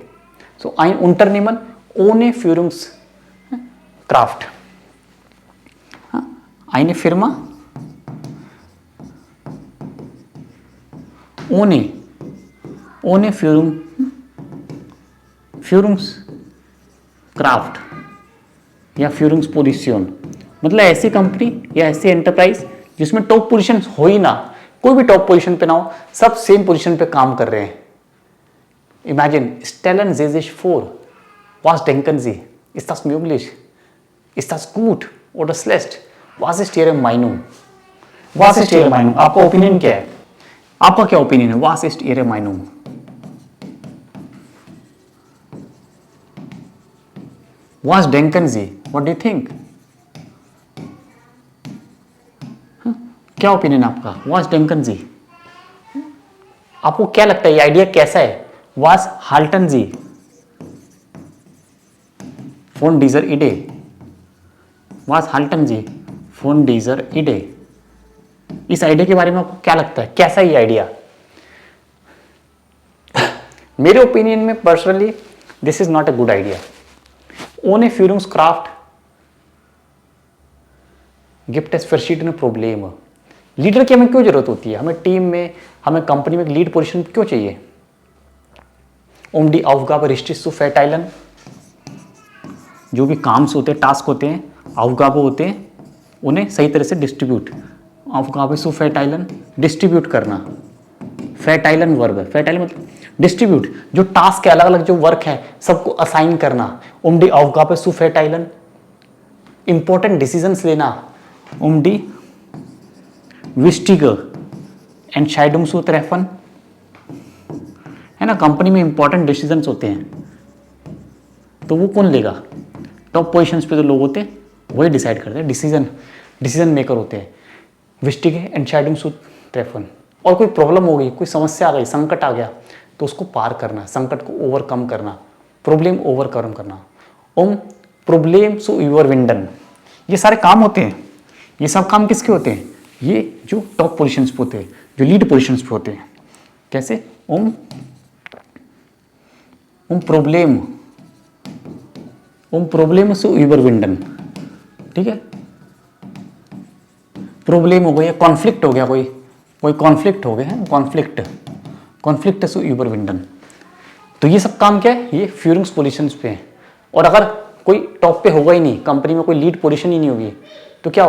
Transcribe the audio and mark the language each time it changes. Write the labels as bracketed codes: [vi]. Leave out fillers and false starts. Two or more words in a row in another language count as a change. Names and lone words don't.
[hi] सो [de] ein Unternehmen ohne Führungskraft, eine Firma ohne Führungskraft [hi] या फ्यूरिंग्स पोजीशन, मतलब ऐसी कंपनी या ऐसी एंटरप्राइज जिसमें [en] top position [hi] हो ही ना, कोई भी [en] top position [hi] पे ना हो, सब [en] same position [hi] पे काम कर रहे हैं। [de] इमेजिन Stellen Sie sich vor, was denken Sie? Ist das möglich? Ist das gut oder schlecht? Was ist Ihre Meinung? Was ist Ihre Meinung? [hi] आपका ओपिनियन क्या है? आपका क्या ओपिनियन है? [de] Was ist Ihre Meinung? Was denken Sie? [en] What do you think? [hi] क्या ओपिनियन आपका? [de] Was denken Sie? [hi] आपको क्या लगता है ये आइडिया कैसा है? [de] Was halten Sie von dieser Idee? Was halten Sie von dieser Idee? [hi] इस आइडिया के बारे में आपको क्या लगता है? कैसा ये आइडिया? मेरे ओपिनियन में [en] personally this is not a good idea. [de] Ohne Führungskraft gibt es verschiedene Probleme. [hi] लीडर की हमें क्यों जरूरत होती है? हमें टीम में, हमें कंपनी में [en] lead position [hi] क्यों चाहिए? [de] die Aufgabe richtig zu verteilen, [hi] जो भी काम्स होते हैं, टास्क होते हैं, Aufgabe होते हैं, उन्हें सही तरह से डिस्ट्रीब्यूट, [de] Aufgabe zu verteilen, [hi] डिस्ट्रीब्यूट करना। फैटाइलन वर्ब है, फैटाइलन मतलब डिस्ट्रीब्यूट, जो टास्क है, अलग अलग जो वर्क है, सबको असाइन करना। [de] die Aufgabe zu verteilen, [en] important decisions [hi] लेना। [de] die wichtige Entscheidung zu treffen, [hi] है ना, कंपनी में [en] important decisions [hi] होते हैं, तो वो कौन लेगा? [en] top positions [hi] पे जो लोग होते हैं वही डिसाइड करते हैं, [en] decision maker [hi] होते हैं। [de] wichtige Entscheidung zu treffen, [hi] और कोई प्रॉब्लम हो गई, कोई समस्या आ गई, संकट आ गया, तो उसको पार करना, संकट को ओवरकम करना, [en] problem overcome [hi] करना। [de] प्रॉब्लम zu überwinden, [hi] ये सारे काम होते हैं। ये सब काम किसके होते हैं? ये जो [en] top positions [hi] पे होते हैं, जो [en] lead positions [hi] पे होते हैं। [de] कैसे? प्रॉब्लम zu überwinden, [hi] ठीक है। प्रॉब्लम हो गया, कॉन्फ्लिक्ट हो गया, कोई कॉन्फ्लिक्ट हो गया है, कॉन्फ्लिक्ट [de] zu überwinden। [hi] तो ये सब काम क्या है? ये फ्यूरिंग्स पोजीशंस पे है। और अगर कोई टॉप पे होगा ही नहीं, कंपनी में कोई [en] lead position [hi] ही नहीं होगी, तो क्या होगा?